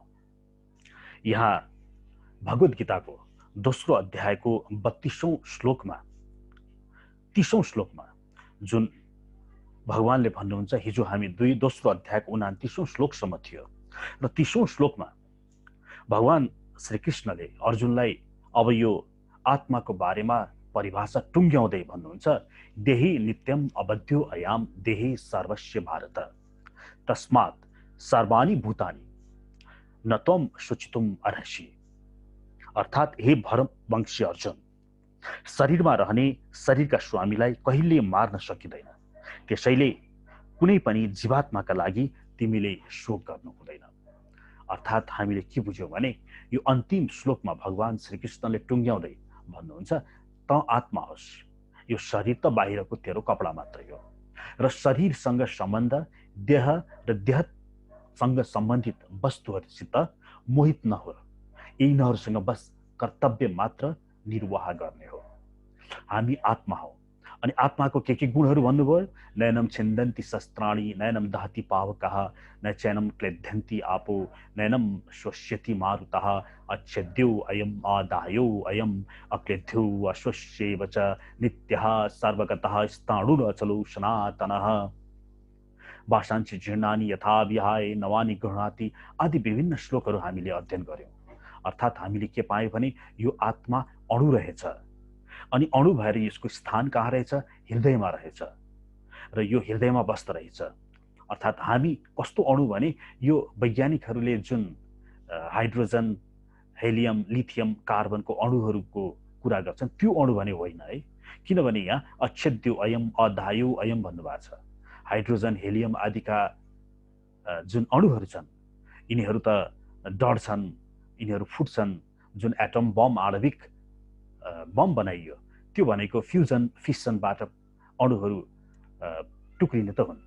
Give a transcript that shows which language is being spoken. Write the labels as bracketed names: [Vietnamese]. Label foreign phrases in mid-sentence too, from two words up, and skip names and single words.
[Nepali] यहाँ भगवत गीताको दोस्रो अध्यायको 32औं श्लोकमा 30औं श्लोकमा जुन भगवानले भन्नुहुन्छ, हिजो हामी दोस्रो अध्यायको 29औं श्लोकसम्म थियो र 30औं श्लोकमा भगवान श्रीकृष्णले अर्जुनलाई अब यो आत्माको बारेमा परिभाषा टुङ्ग्याउँदै भन्नुहुन्छ, [Sanskrit] देही नित्यम अबध्यो अयाम देही सर्वस्य भारत तस्मात् सर्वाणि भूतानि न त्वं शुचितुम् अर्हसि। [Nepali] अर्थात् हे भरतवंशी अर्जुन, शरीरमा रहने शरीरका स्वामीलाई कहिले मार्न सकिँदैन, त्यसैले कुनै पनि जीवात्माका लागि तिमीले शोक गर्नु हुँदैन। अर्थात् हामीले के बुझ्यौं भने यो अन्तिम श्लोकमा भगवान श्रीकृष्णले टुङ्ग्याउँदै भन्नुहुन्छ, त आत्मा होस्, यो शरीर त बाहिरको तेरो कपडा मात्रै हो र शरीरसँग सम्बन्ध देह र देहसँग सम्बन्धित वस्तुहरूसित मोहित नहो, यिनीहरूसँग बस कर्तव्य मात्र निर्वाह गर्ने हो। हामी आत्मा हौ। अनि आत्माको के गुणहरू भन्नुभयो? [Sanskrit] नयनम छिन्दन्ति शस्त्राणि, नयनम दहति पावकः, न चैनम क्लेद्यन्ति आपो, नयनम श्वस्यति मारुतः, अच्छेद्यो अयम आदायो अयम अक्लेद्यो अश्वस्येव च नित्यः सर्वगतः स्थाणुरचलो सनातनः। भाषांश जीर्णानि यथा विहाय नवानि गृह्णाति [Nepali] आदि विभिन्न श्लोकहरू हामीले अध्ययन गर्यौं। अर्थात् हामीले के पायौं भने यो आत्मा अणु रहेछ, अनि अणु भएर यसको स्थान कहाँ रहेछ? हृदयमा रहेछ, र यो हृदयमा बस्दो रहेछ। अर्थात् हामी कस्तो अणु भने यो वैज्ञानिकहरूले जुन हाइड्रोजन, हेलियम, लिथियम, कार्बनको अणुहरूको कुरा गर्छन् त्यो अणु भने होइन है। किनभने यहाँ [Sanskrit] अच्छेद्यो अयम अदायो अयम [Nepali] भन्नुभएको छ। हाइड्रोजन, हेलियम आदिका जुन अणुहरू छन् यिनीहरू त डढ्छन्, यिनीहरू फुट्छन्। जुन एटम बम, आणविक बम बनाइयो त्यो भनेको फ्युजन फिसनबाट अणुहरू टुक्रिने त हुन्।